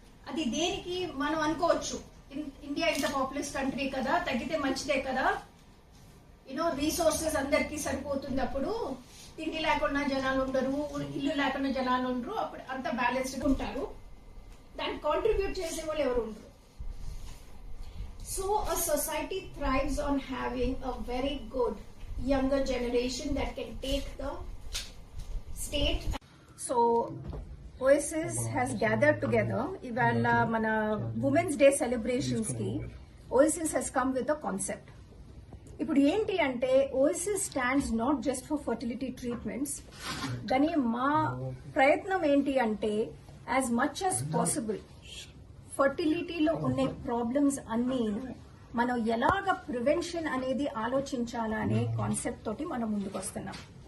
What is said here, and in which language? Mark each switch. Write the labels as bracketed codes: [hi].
[te] అది దేనికి మనం అనుకోవచ్చు, ఇండియా ఇంత పాపులస్ కంట్రీ కదా, తగ్గితే మంచిదే కదా, రీసోర్సెస్ అందరికీ సరిపోతుంది, అప్పుడు తిండి లేకుండా జనాలు ఉండరు, ఇల్లు లేకుండా జనాలు ఉండరు, అప్పుడు అంత బ్యాలెన్స్డ్ ఉంటారు. దాన్ని కాంట్రిబ్యూట్ చేసే వాళ్ళు ఎవరు ఉండరు. [en] So a society thrives on having a very good younger generation that can take the state. So Oasis has gathered together. [te] Ivala mana Women's Day celebrations ki [en] Oasis has come with a concept. [te] ఇప్పుడు ఏంటి అంటే OSS [en] stands not just for fertility treatments, [te] కానీ మా ప్రయత్నం ఏంటి అంటే [en] as much as possible [te] ఫర్టిలిటీలో ఉన్న problems అన్ని మనం ఎలాగ ప్రివెన్షన్ అనేది ఆలోచించాలా అనే కాన్సెప్ట్ తోటి మనం ముందుకు వస్తున్నాం.